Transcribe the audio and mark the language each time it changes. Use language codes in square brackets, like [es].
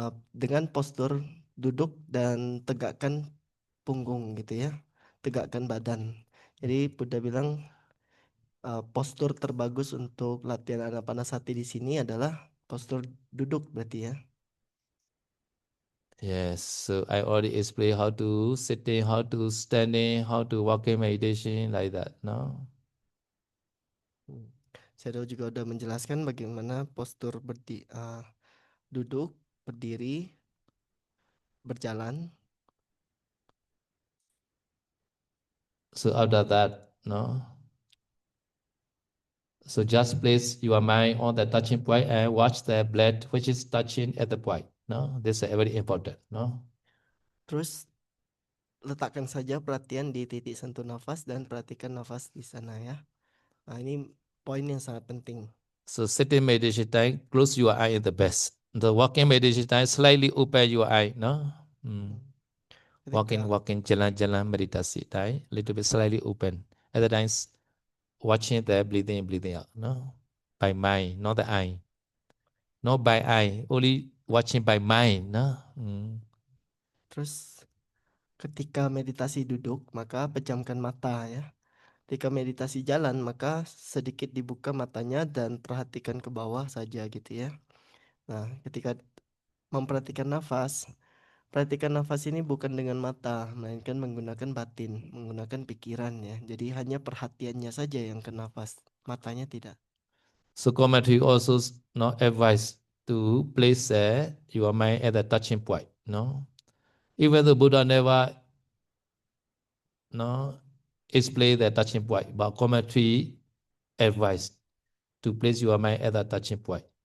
[id] Dengan postur duduk dan tegakkan punggung gitu ya, tegakkan badan. Jadi Buddha bilang postur terbagus untuk latihan Anapanasati di sini adalah postur duduk berarti ya. [en] Yes, so I already explained how to sitting, how to standing, how to walking meditation like that, no? [id] Saya juga udah menjelaskan bagaimana postur duduk, berdiri, berjalan. [en] So after that, no. So just place your mind on the touching point and watch the blood which is touching at the point. No, this is very important. No. [id] Terus letakkan saja perhatian di titik sentuh nafas dan perhatikan nafas di sana ya. Nah, ini poin yang sangat penting. [en] So sitting meditation time, close your eye is the best. The walking meditation time, slightly open your eye. No. Walking, [id] jalan-jalan meditasi [en] time, little bit slightly open. At the times, watching the breathing out. No, by mind, not the eye. Not by eye, only watching by mind. No. [id] Terus ketika meditasi duduk, maka pejamkan mata ya. Ketika meditasi jalan, maka sedikit dibuka matanya dan perhatikan ke bawah saja gitu ya. Nah, ketika memperhatikan nafas, perhatikan nafas ini bukan dengan mata, melainkan menggunakan batin, menggunakan pikiran ya. Jadi hanya perhatiannya saja yang ke nafas, matanya tidak. [en] So commentary also not advise to place your mind at the touching point. No, even the Buddha never explain the touching point, but commentary advice to place your mind at the touching point.